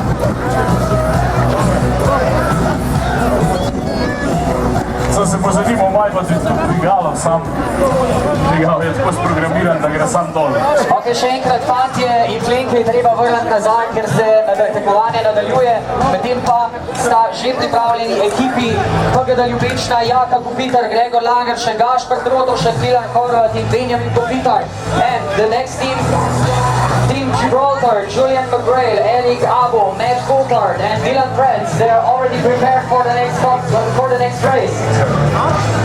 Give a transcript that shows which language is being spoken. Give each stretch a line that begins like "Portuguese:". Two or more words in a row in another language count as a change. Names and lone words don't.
Slovenian: Sem se pozanimal, maj pa tudi to dvigalo, sam dvigal je tako sprogramiran, da gre sam dol. Ok, še enkrat, fantje in plenke je treba vrniti nazaj, ker se tekmovanje nadaljuje. Medtem pa sta že pripravljeni ekipi PGD Ljubečna, Jaka Kopitar, Gregor Langeršek, Gašper Drotovšek, Milan Horvat in Benjamin Kopitar.
English: And the next team, Team Gibraltar, Julian McGrail, Eric Abo, Matt Coulthard and Milan Prenz. They are already prepared for the next race.